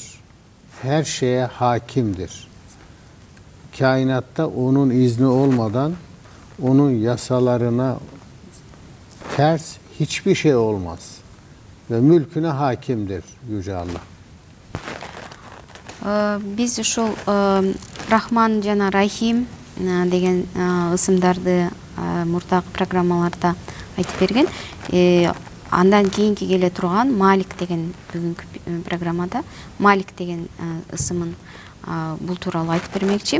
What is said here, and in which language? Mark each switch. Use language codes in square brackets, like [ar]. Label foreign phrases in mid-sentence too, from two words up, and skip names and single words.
[tr] Her şeye hakimdir. Kainatta onun izni olmadan onun yasalarına ters hiçbir şey olmaz. Ve mülküne hakimdir Yüce Allah. [ky] Biz ушул Рахман жана Рахим деген ысымдарды мурдагы программаларда айтып берген. Андан кийинки келе турган Малик деген бүгүнкү программада Малик деген ысымын бул тууралуу айтып бермекчи.